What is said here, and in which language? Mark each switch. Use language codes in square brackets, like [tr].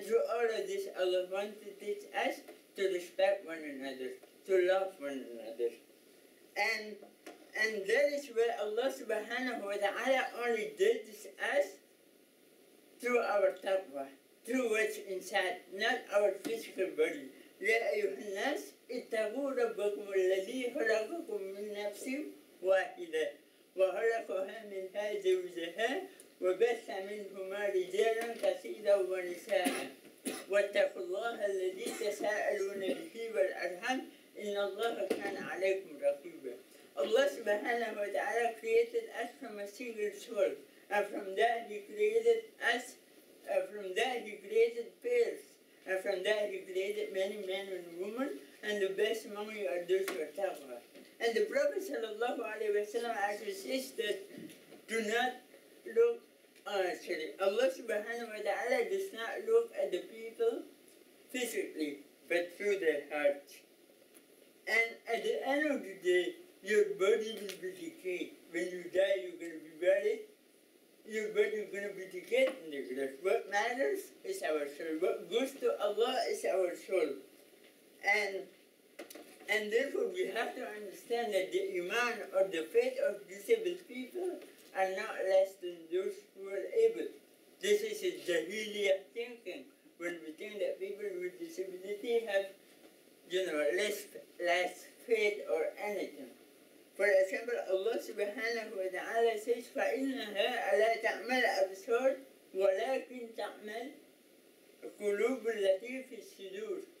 [en] all of this, Allah wants to teach us to respect one another, to love one another. And that is where Allah subhanahu wa ta'ala only judges us through our taqwa, through what's inside, not our physical body. [ar] يا أيها الناس اتقوا ربكم الذي خلقكم من نفس واحدة وخلقها منها زوجها وبث منهما رجالا كثيرا ونساء واتقوا الله الذي تساءلون به والأرحام إن الله كان عليكم رقيبا. [en] Allah subhanahu wa ta'ala created us from a single soul, and from that He created us, from that He created pairs, and from that He created many men and women, and the best among you are those who are taqwa. And the Prophet sallallahu alayhi wa sallam actually says that do not look, Allah subhanahu wa ta'ala does not look at the people physically, but through their hearts. And at the end of the day, your body will be decayed. When you die, you're going to be buried. Your body is going to be decayed in the grave. What matters is our soul. What goes to Allah is our soul. And therefore, we have to understand that the iman or the faith of disabled people are not less than those who are able. This is a Jahiliyyah thinking, when we think that people with disability have, less faith or anything. For example, Allah subhanahu wa ta'ala says, [ar] فَإِنَّهَا أَلَا تَعْمَلْ أَبْصَارُ وَلَكِنْ تَعْمَلْ قُلُوبُ الَّتِي فِي الصُّدُورِ.